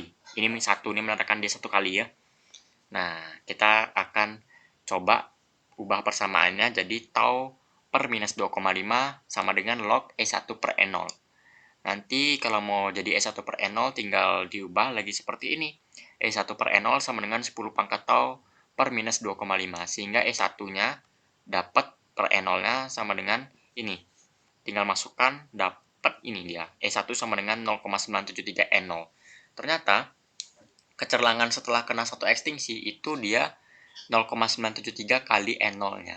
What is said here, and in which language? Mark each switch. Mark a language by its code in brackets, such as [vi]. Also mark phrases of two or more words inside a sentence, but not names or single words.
[id] Ini menandakan dia satu kali ya. Nah, kita akan coba ubah persamaannya jadi tau per minus 2,5 sama dengan log E1 per E0. Nanti kalau mau jadi E1 per E0 tinggal diubah lagi seperti ini. E1 per E0 sama dengan 10 pangkat tau per minus 2,5. Sehingga E1-nya dapat per E0-nya sama dengan ini. Tinggal masukkan, dapat ini dia. E1 sama dengan 0,973 E0. Ternyata kecerlangan setelah kena satu ekstingsi itu dia 0,973 kali N0-nya.